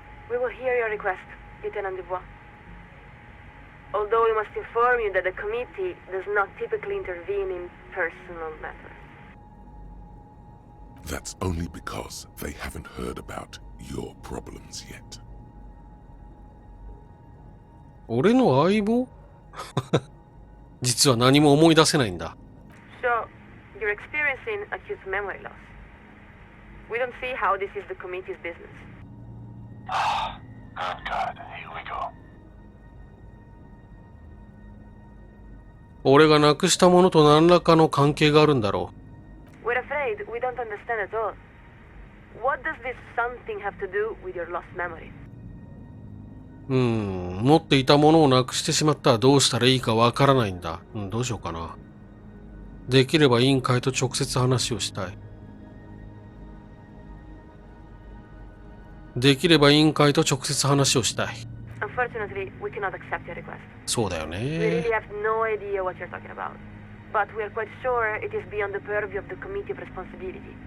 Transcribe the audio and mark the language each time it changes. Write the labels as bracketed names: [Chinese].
[English] We will hear your request, Lieutenant Dubois. Although we must inform you that the committee does not typically intervene in personal matters. That's only because they haven't heard about your problems yet. [Japanese] 俺の相棒実は何も思い出せないんだ。 [English] So, you're experiencing acute memory loss. We don't see how this is the committee's business. Good God, here we go. [Japanese] 俺がなくしたものと何らかの関係があるんだろ [English] We're afraid we don't understand at all. What does this something have to do with your lost memory? [Japanese] う。持っていたものをなくしてしまったらどうしたらいいかわからないんだ。どうしようかな。できれば委員会と直接話をしたい。できれば委員会と直接話をしたい。 [English] Unfortunately, we cannot accept your request. [Japanese] そうだよ [English] We [Japanese] ね。 [English] really have no idea what you're talking about. But we are quite sure it is beyond the purview of the committee of responsibility.